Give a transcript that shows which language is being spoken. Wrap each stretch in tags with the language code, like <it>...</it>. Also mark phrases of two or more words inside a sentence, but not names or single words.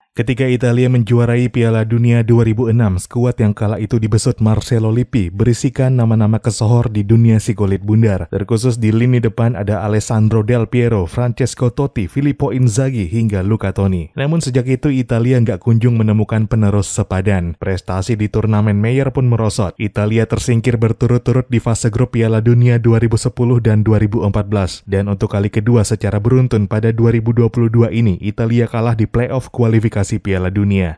<id>Ketika Italia menjuarai Piala Dunia 2006, skuad yang kala itu dibesut Marcello Lippi berisikan nama-nama kesohor di dunia si kulit bundar. Terkhusus di lini depan ada Alessandro Del Piero, Francesco Totti, Filippo Inzaghi, hingga Luca Toni. Namun sejak itu Italia nggak kunjung menemukan penerus sepadan. Prestasi di turnamen Mayer pun merosot. Italia tersingkir berturut-turut di fase grup Piala Dunia 2010 dan 2014. Dan untuk kali kedua secara beruntun pada 2022 ini, Italia kalah di playoff kualifikasi Piala Dunia.</id>